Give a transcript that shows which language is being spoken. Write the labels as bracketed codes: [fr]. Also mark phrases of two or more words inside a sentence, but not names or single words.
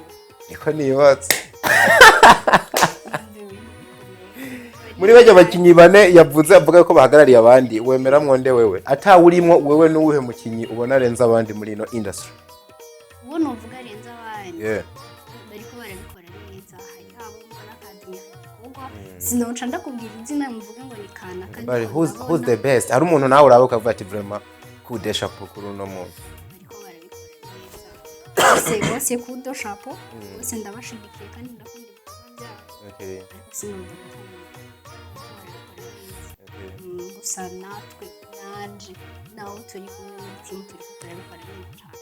[rn] niko nibatse muri bajya abakinyi bane yavuze avuga ko bahagarariye abandi wemera mwonde wewe atawurimwo wewe n'uwuhe mukinyi ubona arenza abandi muri ino industry uwo novuga arenza abandi bariko barabikora neza hari abo mbona akadimya igikorwa sinoca ndakubwira izina muvuge ngo ni kana kandi [en] who's the best [rn] hari umuntu nawe urabe ukavuga ati vraiment kude chapeau kuri uno muntu bariko barabikora neza bose kudo chapeau bose ndabashigikiye kandi ndakunda ibikorwa byabo sinovuga gusa natwe naje nawe turi kumwe muri timu turi turabikora neza cyane